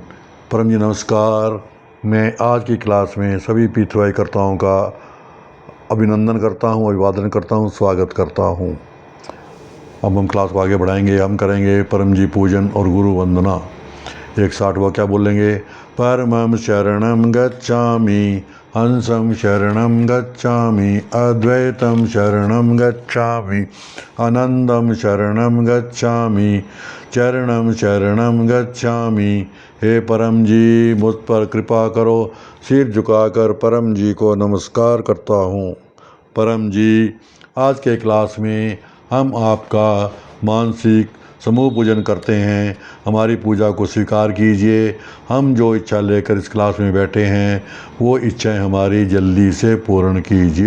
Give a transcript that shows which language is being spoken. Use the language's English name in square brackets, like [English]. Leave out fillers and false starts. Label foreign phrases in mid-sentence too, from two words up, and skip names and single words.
[Hindi] परम जी नमस्कार। मैं आज की क्लास में सभी पितृकर्ताओं का अभिनंदन करता हूँ, अभिवादन करता हूँ, स्वागत करता हूँ। अब हम क्लास को आगे बढ़ाएंगे। हम करेंगे परम जी पूजन और गुरु वंदना। 160 वाक्य बोलेंगे। [Pali] परमं शरणं गच्छामि, हंसं शरणं गच्छामि, अद्वैतं शरणं गच्छामि, आनंदं शरणं गच्छामि, चरणं शरणं गच्छामि। [Hindi] हे परम जी, मुझ पर कृपा करो। सिर झुकाकर परम जी को नमस्कार करता हूँ। परम जी, आज के क्लास में हम आपका मानसिक समूह पूजन करते हैं। हमारी पूजा को स्वीकार कीजिए। हम जो इच्छा लेकर इस क्लास में बैठे हैं वो इच्छाएं हमारी जल्दी से पूर्ण कीजिए।